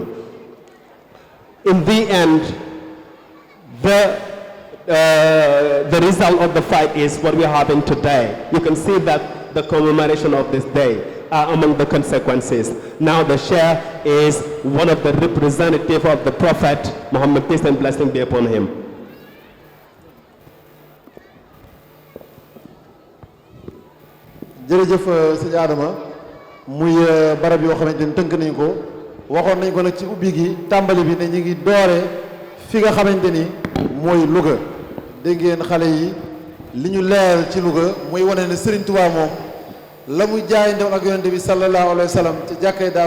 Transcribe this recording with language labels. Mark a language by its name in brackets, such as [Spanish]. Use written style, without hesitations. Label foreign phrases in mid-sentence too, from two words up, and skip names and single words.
[English] In the end, the result of the fight is what we are having today. You can see that the commemoration of this day are among the consequences. Now the Sheikh is one of the representatives of the Prophet Muhammad, peace and blessing be upon him. [Wolof] jërëjëf sëñ Adama muy barab yoo xamante ni tënk nañ ko waxoon nañ ko nag ci ubbi gi tàmbali bi ne ñu ngi doore fi nga xamante ni mooy Louga dégg ngeen xale yi li ñu leeral ci Louga muy wane ne Serigne Touba moom la mu jaayante ak yonente bi [Arabic] صلى الله عليه وسلم [Wolof] ci jàkkay Daaru